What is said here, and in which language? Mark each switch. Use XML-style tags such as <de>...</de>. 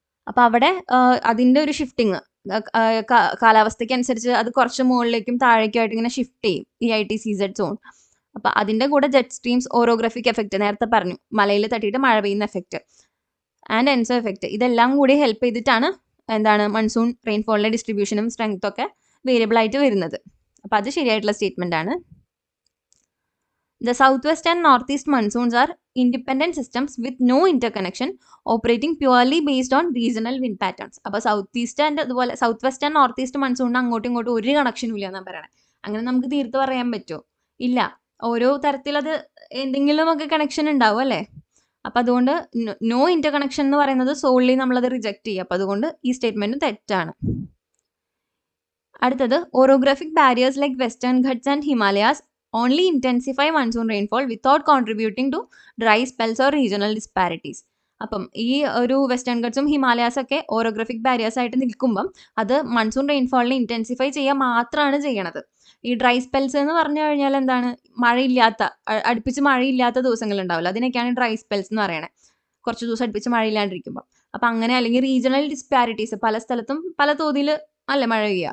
<ml>അപ്പം അവിടെ അതിൻ്റെ ഒരു ഷിഫ്റ്റിങ് കാലാവസ്ഥയ്ക്ക് അനുസരിച്ച് അത് കുറച്ച് മുകളിലേക്കും താഴേക്കുമായിട്ട് ഇങ്ങനെ ഷിഫ്റ്റ് ചെയ്യും ഈ ITCZ സോൺ. അപ്പം അതിൻ്റെ കൂടെ ജെറ്റ് സ്ട്രീംസ്, ഓറോഗ്രാഫിക് എഫക്റ്റ് നേരത്തെ പറഞ്ഞു, മലയിൽ തട്ടിയിട്ട് മഴ പെയ്യുന്ന എഫക്റ്റ്, ആൻഡ് എൻസോ എഫക്റ്റ്, ഇതെല്ലാം കൂടി ഹെൽപ്പ് ചെയ്തിട്ടാണ് എന്താണ് മൺസൂൺ റെയിൻഫോളിൻ്റെ ഡിസ്ട്രിബ്യൂഷനും സ്ട്രെങ്ത്തും ഒക്കെ വേരിയബിൾ ആയിട്ട് വരുന്നത്. അപ്പം അത് ശരിയായിട്ടുള്ള സ്റ്റേറ്റ്മെന്റ് ആണ്.</ml> <en>The southwest and northeast monsoons are independent systems with no interconnection, operating purely based on regional wind patterns.</en> <ml>അപ്പോൾ സൗത്ത് ഈസ്റ്റ് ആൻഡ് അതുപോലെ south west and north east മൺസൂണിന് അങ്ങോട്ടും ഇങ്ങോട്ടും ഒരു കണക്ഷനും ഇല്ല എന്നാണ് പറയണത്. അങ്ങനെ നമുക്ക് തീർത്ത് പറയാൻ പറ്റുമോ? ഇല്ല. ഓരോ തരത്തിലത് എന്തെങ്കിലുമൊക്കെ കണക്ഷൻ ഉണ്ടാവും അല്ലേ. അപ്പം അതുകൊണ്ട് നോ ഇന്റർ കണക്ഷൻ എന്ന് പറയുന്നത് സോൾലി നമ്മളത് റിജക്റ്റ് ചെയ്യുക. അപ്പം അതുകൊണ്ട് ഈ സ്റ്റേറ്റ്മെന്റ് തെറ്റാണ്. അടുത്തത്,</ml> <en>Orographic barriers like western Ghats and Himalayas only intensify monsoon rainfall without contributing to dry spells or regional disparities.</en> <ml>അപ്പം ഈ ഒരു വെസ്റ്റേൺ ഗട്ട്സും ഹിമാലയാസ് ഒക്കെ ഓറോഗ്രാഫിക് ബാരിയേഴ്സ് ആയിട്ട് നിൽക്കുമ്പം അത് മൺസൂൺ റെയിൻഫോളിനെ ഇൻറ്റൻസിഫൈ ചെയ്യുക മാത്രമാണ് ചെയ്യണത്. ഈ ഡ്രൈ സ്പെൽസ് എന്ന് പറഞ്ഞു കഴിഞ്ഞാൽ എന്താണ്, അടുപ്പിച്ച് മഴയില്ലാത്ത ദിവസങ്ങൾ ഉണ്ടാവില്ല, അതിനൊക്കെയാണ് ഡ്രൈ സ്പെൽസ് എന്ന് പറയണത്. കുറച്ച് ദിവസം അടുപ്പിച്ച് മഴയില്ലാണ്ടിരിക്കുമ്പോൾ. അപ്പം അങ്ങനെ, അല്ലെങ്കിൽ റീജിയണൽ ഡിസ്പാരിറ്റീസ്, പല സ്ഥലത്തും പല തോതിൽ അല്ലേ മഴ പെയ്യുക.</ml>